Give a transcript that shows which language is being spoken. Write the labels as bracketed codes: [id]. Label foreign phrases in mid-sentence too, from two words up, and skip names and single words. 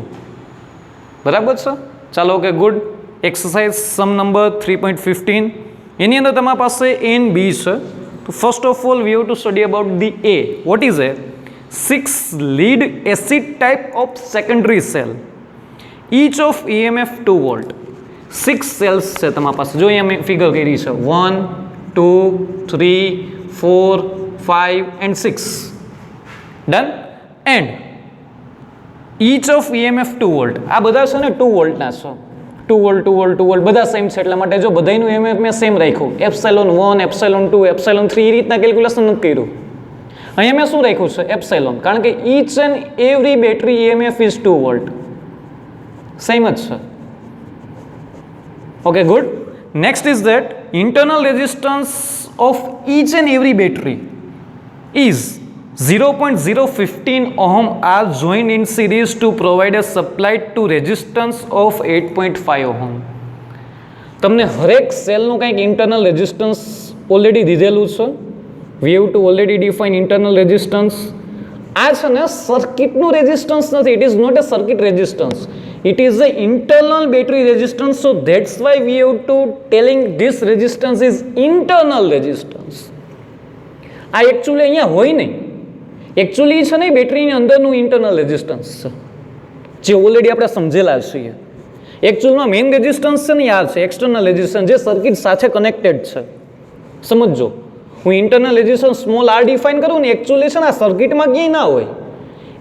[gu] બરાબર છે? ચાલો, ઓકે, ગુડ. [en] exercise sum number 3.15. [gu] એની અંદર તમારી પાસે A and B છે. [en] તો first of all we have to study about the A. what is A? 6 lead acid type of secondary cell, each of EMF 2 volt. [gu] 6 સેલ્સ છે તમારી પાસે. જો અહીંયા મેં ફિગર કરી છે 1, 2, 3, 4, 5 and 6. [en] done? and each of EMF 2 volt. [gu] આ બધા છે ને 2 વોલ્ટના છે. 2 વોલ્ટ 2 વોલ્ટ 2 વોલ્ટ બધા સેમ છે. એટલા માટે જો બધાનું EMF મેં સેમ રાખ્યું, એપ્સાઇલોન 1, એપ્સાઇલોન 2, એપ્સાઇલોન 3, એ રીતના કેલ્ક્યુલેશન નથી કર્યું. અહીંયા મેં શું રાખ્યું છે? એપ્સાઇલોન. કારણ કે [en] each and every battery EMF is 2 volt. [gu] સેમ જ છે. ઓકે, ગુડ. [en] next is that internal resistance of each and every battery is 0.015 ohm are joined in series to provide a supply to resistance of 8.5 ohm. [gu] તમને હરેક સેલનું કંઈક [en] internal resistance already [gu] દીધેલું છે. [en] we have to already define internal resistance. [gu] આ છે ને સર્કિટનું રેઝિસ્ટન્સ નથી. [en] it is not a circuit resistance. It is the internal battery resistance, so that's why we have to telling this resistance is internal resistance. [gu] આ એકચ્યુઅલી અહીંયા હોય નહીં. એકચ્યુઅલી છે ને બેટરીની અંદરનું [en] internal resistance [gu] છે, જે ઓલરેડી આપણે સમજેલા છીએ. એકચ્યુઅલમાં [en] main resistance [gu] છે ને યાર છે [en] external resistance, [gu] જે સર્કિટ સાથે કનેક્ટેડ છે. સમજો, હું [en] internal resistance small r define [gu] કરું ને, એકચ્યુઅલી છે ને આ સર્કિટમાં ક્યાંય ના હોય.